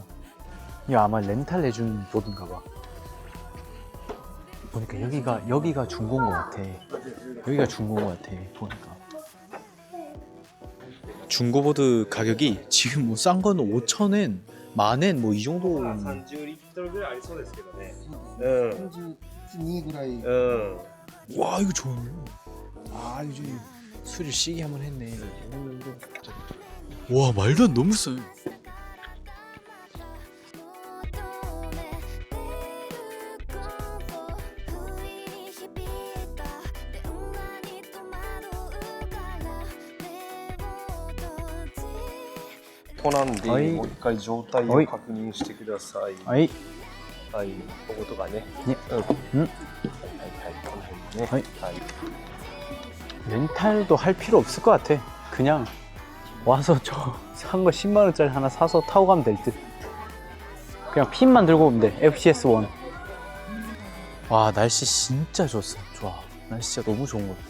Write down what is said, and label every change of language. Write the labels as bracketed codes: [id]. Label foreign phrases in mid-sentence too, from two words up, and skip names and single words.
[ko] 이거 아마 렌탈 내준 보드인가 봐. 보니까 여기가 중고인 것 같아. 여기가 중고인 것 같아. 보니까 중고보드 가격이 지금 뭐 싼 거는 5,000엔, 10,000엔 뭐 이 정도. [ja] 30リットルぐらいありそうですけどね。 32ぐらい。 [ko] 와 이거 좋네. 아 요즘 술을 시게 한번 했네. 와 말도 안 너무 싸요. 토난데 어이. [ja] もう一回状態を確認してください。はい。はい、こことかね。ね。うん。んはいはいはい、この辺ね。はい。はい。 [ko] 렌탈도 할 필요 없을 것 같아. 그냥 와서 저 산 거 10만원짜리 하나 사서 타고 가면 될 듯. 그냥 핀만 들고 오면 돼. FCS1. 와 날씨 진짜 좋았어. 좋아. 날씨 진짜 너무 좋은 것 같아.